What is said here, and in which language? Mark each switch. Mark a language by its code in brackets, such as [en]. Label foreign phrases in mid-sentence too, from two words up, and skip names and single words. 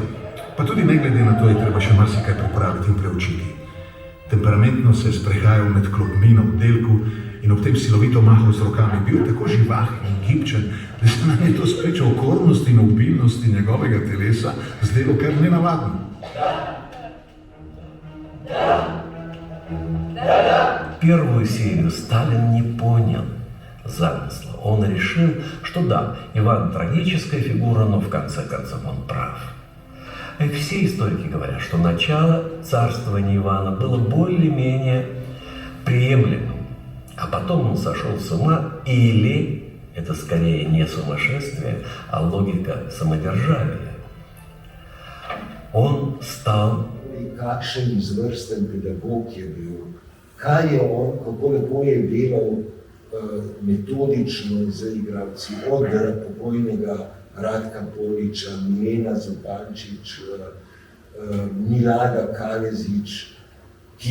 [sl] Pa tudi ne glede na to je treba še marsikaj pripraviti in preučiti. Temperamentno se je sprehajal med klopmi na oddelku in ob tem silovito mahal z rokami. Bil tako živahen in gibčen, da se nam je to spričo okornosti in obilnosti njegovega telesa zdelo kar nenavadno. [ru] Первую серию Сталин не понял замысла. Он решил, что да, Иван трагическая фигура, но в конце концов он прав. Все историки говорят, что начало царствования Ивана было более-менее приемлемым, а потом он сошел с ума, или это скорее не сумасшествие, а логика самодержавия. [sl] On stal. Kakšen izvrsten pedagog je bil, kaj je on, kako lepo je delal metodično z igralci, od pokojnega Radka Poliča, Milena Zupančič, Milada Kalezič, ki